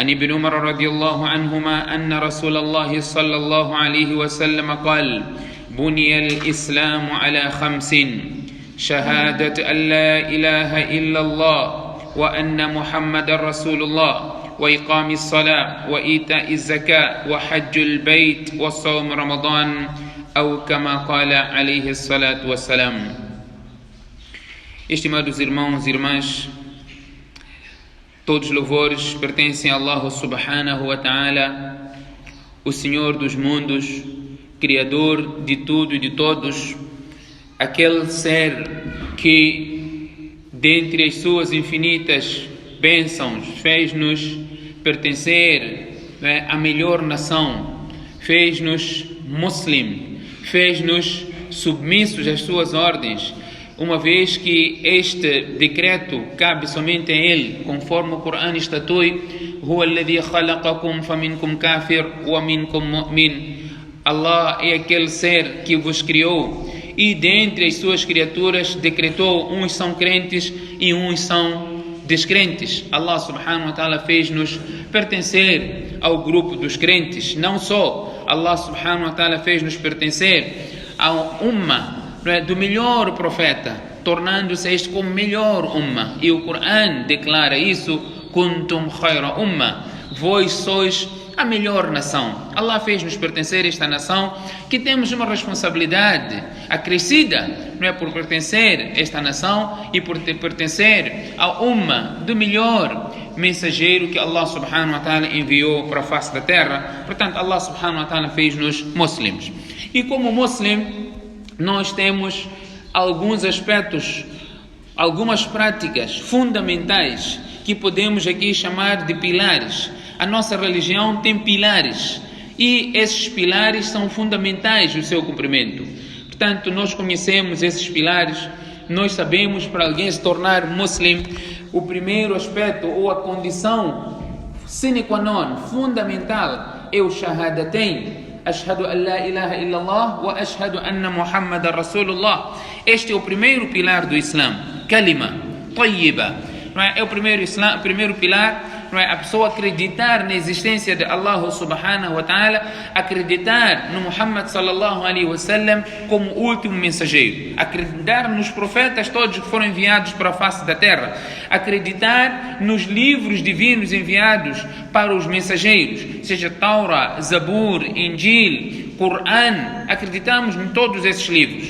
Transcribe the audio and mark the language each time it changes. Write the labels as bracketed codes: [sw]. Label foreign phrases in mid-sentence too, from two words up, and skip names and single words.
[ar] ابن عمر رضي الله عنهما أن رسول الله صلى الله عليه وسلم قال بني الإسلام على 5 شهادة أن لا إله إلا الله وأن محمد رسول الله وإقام الصلاة وإيتاء الزكاة وحج البيت وصوم رمضان أو كما قال عليه الصلاة والسلام. [pt] Estimados irmãos e irmãs, todos os louvores pertencem a Allah [ar] سبحانه وتعالى, [pt] o Senhor dos mundos, Criador de tudo e de todos, aquele ser que, dentre as suas infinitas bênçãos, fez-nos pertencer à melhor nação, fez-nos muslim, fez-nos submissos às suas ordens, uma vez que este decreto cabe somente a Ele, conforme o Corão estatui, [ar] هو الذي خلقكم فمنكم كافر ومنكم مؤمن. [pt] Allah é aquele ser que vos criou e dentre as suas criaturas decretou, uns são crentes e uns são descrentes. Allah [ar] سبحانه وتعالى [pt] fez-nos pertencer ao grupo dos crentes. Não só, Allah [ar] سبحانه وتعالى [pt] fez-nos pertencer ao ummah do melhor profeta, tornando-se este como melhor ummah. E o Corão declara isso: [ar] كنتم خير أمة, [pt] vós sois a melhor nação. Allah fez-nos pertencer a esta nação, que temos uma responsabilidade acrescida, por pertencer a esta nação e por pertencer ao ummah do melhor mensageiro que Allah [ar] سبحانه وتعالى [pt] enviou para a face da terra. Portanto, Allah [ar] سبحانه وتعالى [pt] fez-nos muslims. E como muslim, nós temos alguns aspectos, algumas práticas fundamentais que podemos aqui chamar de pilares. A nossa religião tem pilares e esses pilares são fundamentais no seu cumprimento. Portanto, nós conhecemos esses pilares, nós sabemos, para alguém se tornar muslim, o primeiro aspecto ou a condição [la] sine qua non, [pt] fundamental, é o shahadatain. [ar] أشهد أن لا إله إلا الله وأشهد أن محمد رسول الله. [pt] Este é o primeiro pilar do Islã. [ar] كلمة طيبة. [pt] É o primeiro pilar, a pessoa acreditar na existência de Allah [ar] سبحانه وتعالى, [pt] acreditar no Muhammad [ar] صلى الله عليه وسلم [pt] como último mensageiro, acreditar nos profetas todos que foram enviados para a face da terra, acreditar nos livros divinos enviados para os mensageiros, seja Taura, Zabur, Injil, Corão. Acreditamos em todos esses livros.